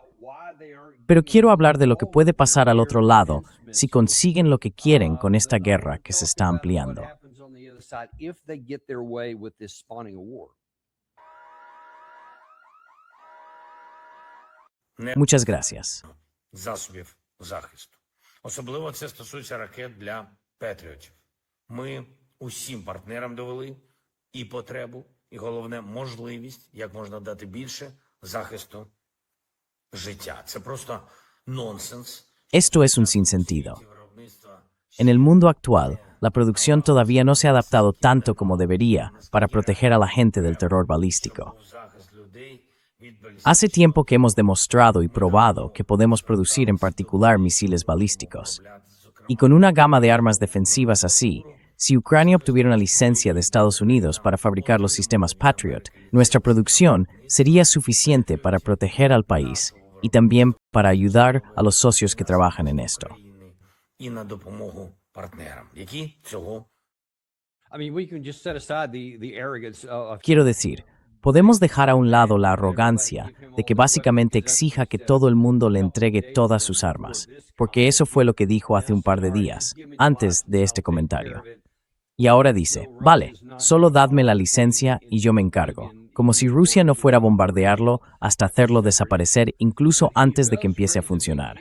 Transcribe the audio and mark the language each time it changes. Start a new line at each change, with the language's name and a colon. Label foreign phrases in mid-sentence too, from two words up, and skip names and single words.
Spanish: Pero quiero hablar de lo que puede pasar al otro lado si consiguen lo que quieren con esta guerra que se está ampliando. Muchas gracias.
Ukrainian: Засобів захисту. Особливо це стосується ракет для Петріотів. Ми усім партнерам довели і потребу, і головне можливість, як можна дати більше захисту життя. Це просто нонсенс.
Spanish: Esto es un sinsentido. En el mundo actual, la producción todavía no se ha adaptado tanto como debería para proteger a la gente del terror balístico. Hace tiempo que hemos demostrado y probado que podemos producir en particular misiles balísticos. Y con una gama de armas defensivas así, si Ucrania obtuviera una licencia de Estados Unidos para fabricar los sistemas Patriot, nuestra producción sería suficiente para proteger al país y también para ayudar a los socios que trabajan en esto.
Ukrainian: І на допомогу партнерам, які цього
Spanish: Quiero decir, podemos dejar a un lado la arrogancia de que básicamente exija que todo el mundo le entregue todas sus armas, porque eso fue lo que dijo hace un par de días, antes de este comentario. Y ahora dice, vale, solo dadme la licencia y yo me encargo, como si Rusia no fuera a bombardearlo hasta hacerlo desaparecer incluso antes de que empiece a funcionar.